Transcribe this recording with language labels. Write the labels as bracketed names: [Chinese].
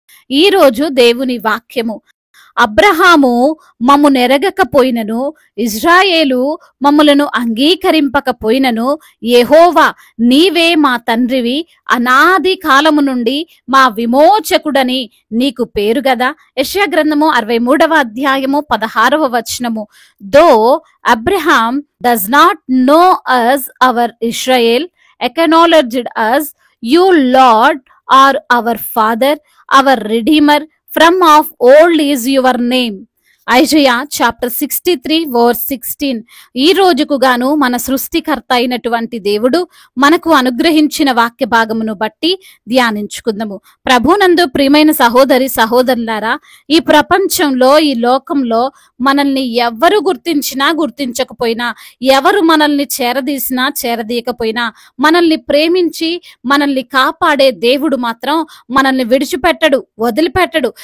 [Telugu] ఈ రోజు దేవుని వాక్యము, అబ్రహాము మమ్ము నెరగకపోయినను, ఇజ్రాయేలు మమ్ములను అంగీకరింపకపోయినను, యెహోవా నీవే మా తండ్రివి, అనాది కాలము నుండి మా విమోచకుడని నీకు పేరు గదా. యెషయా గ్రంథము 63వ అధ్యాయము 16వ వచనము. [English] Though Abraham does not know us, our Israel acknowledged us, you Lord are our Father, our Redeemer, from of old is your name. Isaiah chapter 63 verse 16. [Telugu] ఈ రోజుకు గాను మన సృష్టికర్త అయినటువంటి దేవుడు మనకు అనుగ్రహించిన వాక్య భాగమును బట్టి ధ్యానించుకుందాము. ప్రభునందు ప్రియమైన సహోదరి సహోదరులారా, ఈ ప్రపంచంలో, ఈ లోకంలో మనల్ని ఎవరు గుర్తించినా గుర్తించకపోయినా, ఎవరు మనల్ని చేరదీసినా చేరదీయకపోయినా, మనల్ని ప్రేమించి మనల్ని కాపాడే దేవుడు మాత్రం మనల్ని విడిచిపెట్టడు, వదిలిపెట్టడు.